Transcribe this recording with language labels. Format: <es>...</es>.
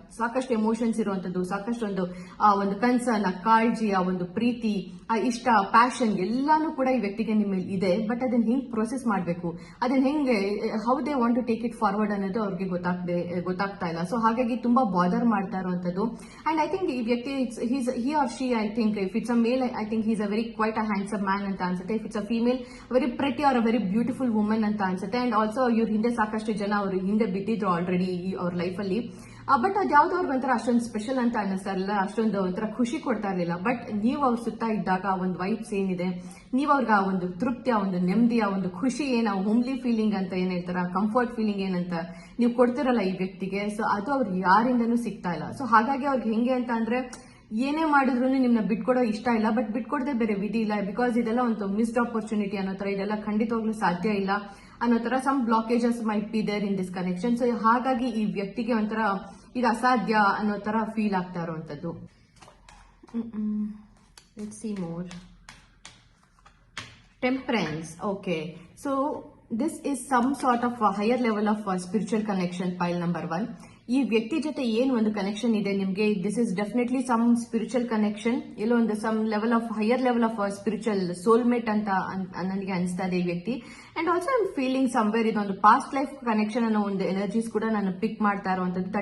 <kn>ಸಾಕಷ್ಟು ಎಮೋಷನ್ಸ್ ಇರುವಂತದ್ದು, ಸಾಕಷ್ಟು ಒಂದು ಕನ್ಸರ್ನ್, ಆ ಕಾಳಜಿ, ಆ ಒಂದು ಪ್ರೀತಿ, ಆ ಇಷ್ಟ, ಪ್ಯಾಷನ್ ಎಲ್ಲಾನು ಕೂಡ ಈ ವ್ಯಕ್ತಿಗೆ ನಿಮ್ಮ ಇದೆ. ಬಟ್ ಅದನ್ನ ಹೆಂಗ್ ಪ್ರೋಸೆಸ್ ಮಾಡಬೇಕು, ಅದನ್ನ ಹೆಂಗೆ</kn> <en>how they want to take it forward</en> <kn>ಅನ್ನೋದು ಅವ್ರಿಗೆ ಗೊತ್ತಾಗ್ತಾ ಇಲ್ಲ. ಸೊ ಹಾಗಾಗಿ ತುಂಬಾ ಬಾದರ್ ಮಾಡ್ತಾ ಇರುವಂತದ್ದು.</kn> <en>and I think</en> <kn>ಈ ವ್ಯಕ್ತಿ</kn> <en>he or she, I think if it's a male, I think he's a very quite a handsome man</en> <kn>ಅಂತ ಅನ್ಸುತ್ತೆ.</kn> <en>if it's a female, very pretty or a very beautiful woman</en> <kn>ಅಂತ ಅನ್ಸುತ್ತೆ. And also ಇವ್ರ ಹಿಂದೆ ಸಾಕಷ್ಟು ಜನ ಅವ್ರ ಹಿಂದೆ ಬಿದ್ದಿದ್ರು ಆಲ್ರೆಡಿ ಅವ್ರ ಲೈಫ್ ಅಲ್ಲಿ. ಬಟ್ ಅದು ಯಾವ್ದೋ ಅವ್ರಿಗೆ ಒಂಥರ ಅಷ್ಟೊಂದು ಸ್ಪೆಷಲ್ ಅಂತ ಅನ್ನಿಸ್ತಾ ಇರಲಿಲ್ಲ, ಅಷ್ಟೊಂದು ಒಂಥರ ಖುಷಿ ಕೊಡ್ತಾ ಇರಲಿಲ್ಲ. ಬಟ್ ನೀವು ಅವ್ರ ಸುತ್ತ ಇದ್ದಾಗ ಆ ಒಂದು ವೈಬ್ಸ್ ಏನಿದೆ, ನೀವು ಅವ್ರಿಗೆ ಆ ಒಂದು ತೃಪ್ತಿ, ಆ ಒಂದು ನೆಮ್ಮದಿ, ಆ ಒಂದು ಖುಷಿ, ಆ ಹೋಮ್ಲಿ ಫೀಲಿಂಗ್ ಅಂತ ಏನ್ ಹೇಳ್ತಾರ, ಕಂಫರ್ಟ್ ಫೀಲಿಂಗ್ ಏನಂತ ನೀವು ಕೊಡ್ತಿರಲ್ಲ ಈ ವ್ಯಕ್ತಿಗೆ, ಸೊ ಅದು ಅವ್ರಿಗೆ ಯಾರಿಂದನೂ ಸಿಗ್ತಾ ಇಲ್ಲ. ಸೊ ಹಾಗಾಗಿ ಅವ್ರಿಗೆ ಹೆಂಗೆ ಅಂತ ಅಂದ್ರೆ, ಏನೇ ಮಾಡಿದ್ರು ನಿಮ್ನ ಬಿಟ್ಕೊಡೋ ಇಷ್ಟ ಇಲ್ಲ, ಬಟ್ ಬಿಟ್ಕೊಡದೆ ಬೇರೆ ವಿಧಿ ಇಲ್ಲ. ಬಿಕಾಸ್ ಇದೆಲ್ಲ ಒಂದು ಮಿಸ್ಡ್ ಆಪರ್ಚುನಿಟಿ ಅನ್ನೋ ತರ, ಇದೆಲ್ಲ ಖಂಡಿತವಾಗ್ಲೂ ಸಾಧ್ಯ ಇಲ್ಲ ಅನ್ನೋ ತರ</kn> <en>Some blockages might be there in this connection.</en> <kn>So ಹಾಗಾಗಿ ಈ ವ್ಯಕ್ತಿಗೆ ಒಂಥರ ಇದು ಅಸಾಧ್ಯ ಅನ್ನೋ ತರ ಫೀಲ್ ಆಗ್ತಾ ಇರುವಂತದ್ದು.</kn> <en>Let's see more. Temperance. Okay. So this is some sort of a higher level of spiritual connection, pile number 1.</en> <kn>ಈ ವ್ಯಕ್ತಿ ಜೊತೆ ಏನ್ ಒಂದು ಕನೆಕ್ಷನ್ ಇದೆ ನಿಮ್ಗೆ,</kn> <en>this is definitely some spiritual connection,</en> <kn>ಎಲ್ಲೋ ಒಂದು some level of higher level of spiritual soulmate ಅಂತ ನನಗೆ ಅನಿಸ್ತಾ ಇದೆ ಈ ವ್ಯಕ್ತಿ.</kn> <en>and also I am feeling somewhere</en> <kn>ಇದೊಂದು ಪಾಸ್ಟ್ ಲೈಫ್ ಕನೆಕ್ಷನ್ ಅನ್ನೋ ಒಂದು ಎನರ್ಜೀಸ್ ಕೂಡ ನಾನು ಪಿಕ್ ಮಾಡ್ತಾ ಇರುವಂತದ್ದು.</kn>